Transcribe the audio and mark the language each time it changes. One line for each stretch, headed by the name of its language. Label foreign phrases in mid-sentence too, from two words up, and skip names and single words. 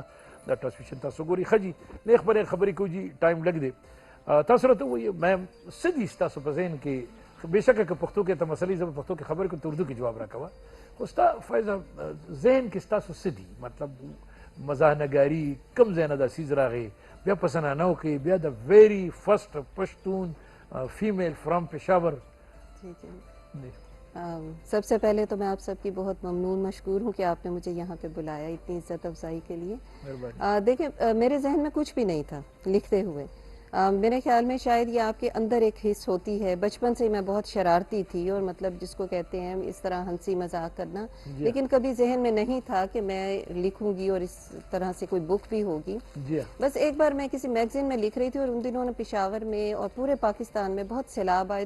Pashto: دا ټرانسمیشن تاسو ګوري خجی نه خبرې کوي جی ټایم لګ دی تاسو راته وایي مې سدي تاسو په ذهن کې بېشکه که پښتو کې ته مسلې زه په پښتو کې خبرې کوم ته اردو کې جواب راکوه خو ستا فایضه ذهن کې ستاسو څه دي مطلب مزاح نګاري کوم ځای نه دا څیز راغی بیا په سنانو کې بیا د
English: very first Pashtun female from Peshawar
Urdu: سب سے پہلے تو میں آپ سب کی بہت ممنون مشکور ہوں کہ آپ نے مجھے یہاں پہ بلایا اتنی عزت افزائی کے لیے دیکھیں میرے ذہن میں کچھ بھی نہیں تھا لکھتے ہوئے میرے خیال میں شاید یہ آپ کے اندر ایک حص ہوتی ہے بچپن سے میں بہت شرارتی تھی اور مطلب جس کو کہتے ہیں اس طرح ہنسی مذاق کرنا لیکن کبھی ذہن میں نہیں تھا کہ میں لکھوں گی اور اس طرح سے کوئی بک بھی ہوگی بس ایک بار میں کسی میگزین میں لکھ رہی تھی اور ان دنوں نے پشاور میں اور پورے پاکستان میں بہت سیلاب آئے تھے